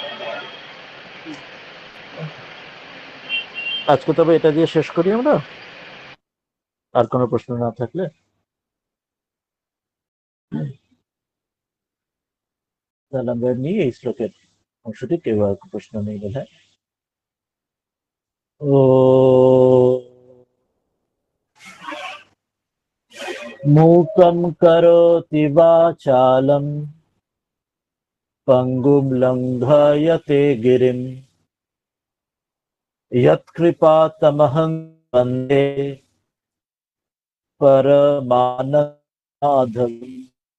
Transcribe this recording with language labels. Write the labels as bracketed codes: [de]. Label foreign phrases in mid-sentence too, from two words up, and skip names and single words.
[bn] আজকে তবে এটা দিয়ে শেষ করি আমরা, আর কোনো প্রশ্ন না থাকলে। তাহলে আমরা নিয়ে এই শ্লোকের অংশটি, কেউ আর প্রশ্ন নেই বোধ হয়। [sa] ও मूकं करोति वाचालं पङ्गुं लङ्घयते गिरिं यत्कृपातमहं वन्दे परमानन्दमाधवम्।